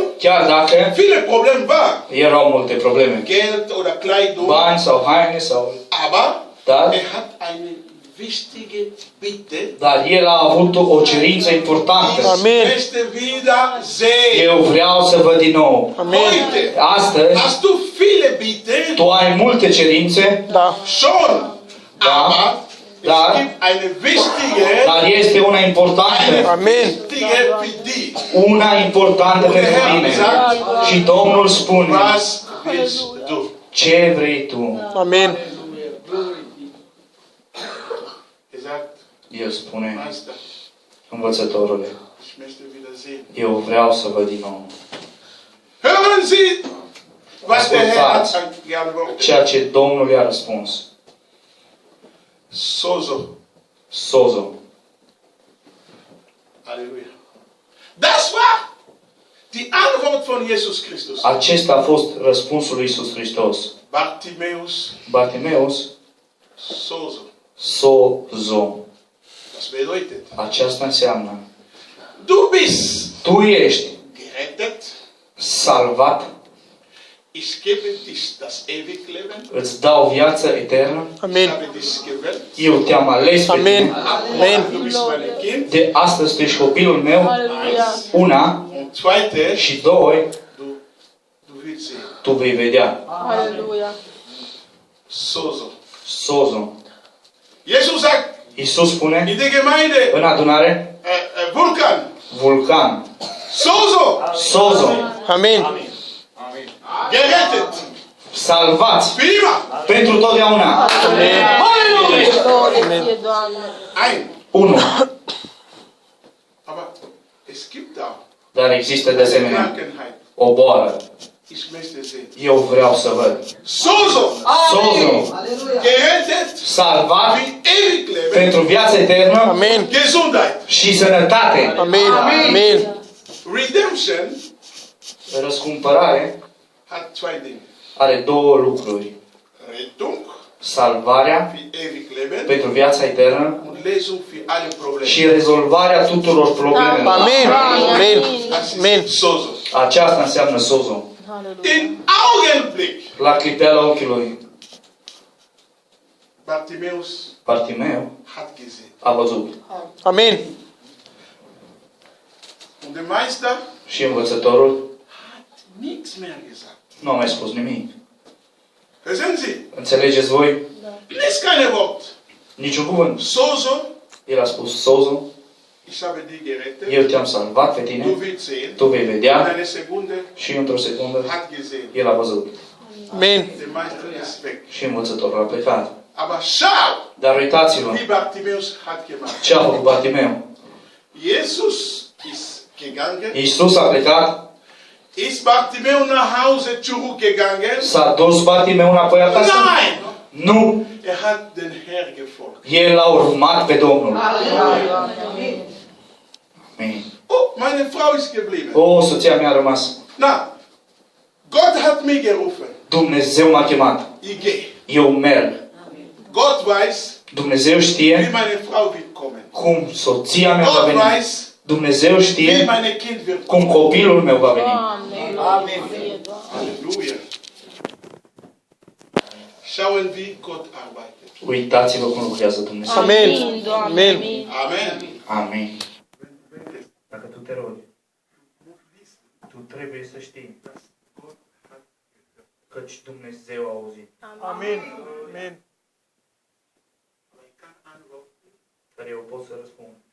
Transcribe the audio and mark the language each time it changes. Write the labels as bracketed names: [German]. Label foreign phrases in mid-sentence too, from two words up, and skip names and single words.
[Romanian] Chiar dacă [German] viele Probleme waren. [Romanian] erau multe probleme. [German] Geld oder Kleidung. [Romanian] Bani sau haine sau... [German] Aber [Romanian] Dar, [German] er hat eine wichtige Bitte. [Romanian] dar el a avut o cerință importantă. [German] Ich Amen. möchte wiedersehen. [Romanian] Eu vreau să văd din nou. Amin. [German] Heute [Romanian] Astăzi, [German] hast du viele Bitte. [Romanian] tu ai multe cerințe, Da. [German] Schon. Aber [Romanian] Da. [German] es gibt eine wichtige. [Romanian] dar este una importantă. Amin. [German] Wichtige für dich. [Romanian] Una importantă pentru tine. Și Domnul spune, [German] Was willst du? [Romanian] ce vrei tu? Amin. [German] Er sagt, [Romanian] El spune, [German] Meister, [Romanian] învățătorule, [German] ich möchte wiedersehen. [Romanian] eu vreau să văd din nou. [German] Hören Sie, was der Herr [Romanian] Ascultați [German] hat geantwortet. [Romanian] ceea ce Domnul i-a răspuns. [German] Sozo. [Romanian] Sozo. [German] Halleluja. Das war die Antwort von Jesus Christus. [Romanian] Acesta a fost răspunsul lui Iisus Hristos. [German] Bartimäus, [Romanian] Bartimeus, [German] Sozo. [Romanian] sozo. [German] Das bedeutet, [Romanian] Aceasta înseamnă, [German] du bist [Romanian] tu ești [German] gerettet. [Romanian] salvat, [German] Ich gebe dich das ewige Leben. [Romanian] îți dau viață eternă, [German] Ich [Romanian] Amin. [German] habe dich gewählt. [Romanian] eu te-am ales pe Amin. tine. Amin. [German] Du bist mein Kind. [Romanian] De astăzi tu ești copilul meu, Halleluja. una, [German] Und zweite, [Romanian] și doi, [German] du willst sehen. [Romanian] tu vei vedea. Halleluja. [German] Sozo. [Romanian] Sozo. [German] Jesus sagt [Romanian] Iisus spune [German] in der Gemeinde, [Romanian] în adunare, [German] Vulkan, [Romanian] vulcan, [German] Sozo, [Romanian] sozo, Amin. [German] gerettet. [Romanian] salvați [German] Für immer. [Romanian] pentru totdeauna. Glorie ție, Doamne. [German] Ein. [Romanian] Unu. [German] Aber es gibt da [Romanian] Dar există de [German] eine [Romanian] asemenea [German] Krankheit. [Romanian] o boală. [German] Ich möchte sehen. [Romanian] Eu vreau să văd. [German] Sozo, [Romanian] Sozo, [German] gerettet [Romanian] salvat [German] für ewig Leben. [Romanian] pentru viață eternă Amin. [German] Gesundheit. [Romanian] și sănătate. Amin. Amin. [German] Redemption [Romanian] Răscumpărare [German] hat zwei Dinge. [Romanian] are două lucruri. [German] Rettung [Romanian] Salvarea [German] für ewig Leben [Romanian] pentru viața eternă [German] und Lesung für alle Probleme. [Romanian] și rezolvarea tuturor problemelor. Amin. Amin. [German] Das [Romanian] Amin. [German] ist Sozo. [Romanian] Aceasta înseamnă sozo. Halleluja. [German] In Augenblick. [Romanian] La clipeala ochiului, [German] Bartimäus [Romanian] Bartimeu [German] hat gesehen. [Romanian] a văzut. Amin. [German] Und der Meister [Romanian] Și învățătorul [German] hat nichts mehr gesagt. [Romanian] nu a mai spus nimic. [German] Verstehen Sie? [Romanian] Înțelegeți voi? [German] Nicht keine Wort. [Romanian] Niciun cuvânt. [German] Sozo, [Romanian] El a spus, [German] Sozo, ich habe dich gerettet. [Romanian] eu te-am salvat pe [German] Du [Romanian] tine, [German] willst sehen. [Romanian] tu vei [German] In [Romanian] vedea [German] einer Sekunde [Romanian] și într-o secundă [German] hat gesehen. [Romanian] el a văzut. Amin. [German] Der Meister ist weg. [Romanian] Și învățătorul a plecat. [German] Aber schau, [Romanian] Dar uitați-vă [German] wie Bartimäus hat gemacht. [Romanian] ce a făcut Bartimeu. [German] Jesus ist gegangen. [Romanian] Iisus a plecat, [German] Ist Bartimeu nach Hause zurückgegangen? [Romanian] s-a dus Bartimeu înapoi acasă? [German] Nein! [Romanian] Nu! [German] Er hat den Herr gefolgt. [Romanian] El l-a urmat pe Domnul. Amin. Amin. [German] Oh, meine Frau ist geblieben. [Romanian] O, soția mea a rămas. [German] Na, Gott hat mich gerufen. [Romanian] Dumnezeu m-a chemat. [German] Ich gehe. [Romanian] Eu merg. [German] Gott weiß, [Romanian] Dumnezeu [German] wie [Romanian] știe [German] meine Frau wird kommen. [Romanian] cum soția mea va [German] Gott [Romanian] veni. [German] weiß, [Romanian] Dumnezeu [German] wie [Romanian] știe [German] meine Kind wird [Romanian] cum [German] kommen. [Romanian] copilul meu va veni. Amin. Halleluja. [German] Schauen, wie Gott arbeitet. [Romanian] Uitați-vă cum lucrează Dumnezeu. Amin, Doamne. Amin. Amen. Amin. Dacă tu te rogi, tu trebuie să știi căci Dumnezeu a auzit. Amin. Amin. Dar eu pot să răspund.